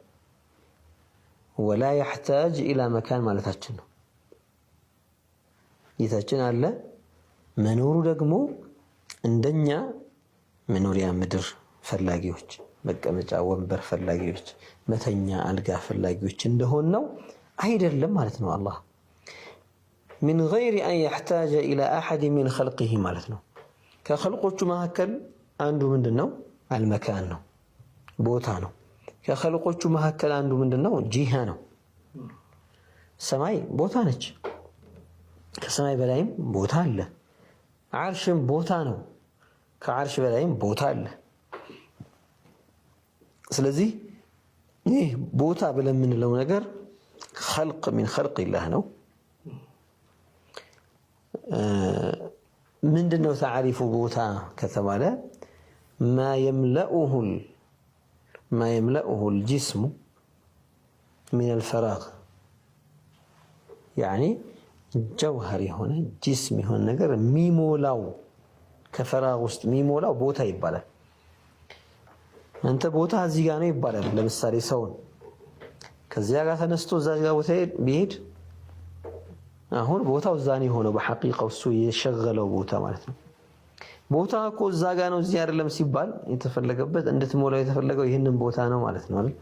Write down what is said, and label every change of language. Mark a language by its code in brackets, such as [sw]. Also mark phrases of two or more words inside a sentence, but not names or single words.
[ar] ولا يحتاج إلى مكان [am] ማለታችን ነው። ጌታችን አለ፣ መኖሩ ደግሞ እንደኛ መኖሪያ ምድር ፈላጊዎች፣ መቀመጫ ወንበር ፈላጊዎች፣ መተኛ አልጋ ፈላጊዎች እንደሆን ነው አይደለም ማለት ነው። አላህ [ar] من غير أن يحتاج إلى أحد من خلقه [am] ማለት ነው። ከخلቆቹ መካከል አንዱ ምንድነው? አልመካን ነው፣ ቦታ ነው። ከخلቆቹ መካከል አንዱ ምንድነው? ጂሃ ነው። ሰማይ ቦታ ነች፣ ከሰማይ በላይም ቦታ አለ። ዓርሽም ቦታ ነው፣ ከዓርሽ በላይም ቦታ አለ። ስለዚህ ይህ ቦታ ብለን የምንለው ነገር [ar] خلق من خلق الله [am] ነው። ምንድነው ተዓሪፉ ቦታ ከተባለ [ar] ما يملؤه الجسم من الفراغ يعني [am] ጀውሃር የሆነ ጅስም የሆነ ነገር የሚሞላው ከፈራግ ውስጥ የሚሞላው ቦታ ይባላል። አንተ ቦታ እዚህ ጋር ነው ይባላል። ለምሳሌ ሰውን ከዚያ ጋር ተነስቶ እዛ ጋር ቦታ ቢሄድ አሁን ቦታው እዛ ነው የሆነው በሐቂቃው እሱ የሸገለው ቦታ ማለት ነው። ቦታ እኮ እዛ ጋር ነው እዚህ አይደለም ሲባል የተፈለገበት እንድትሞላው የተፈለገው ይሄንን ቦታ ነው ማለት ነው አይደል?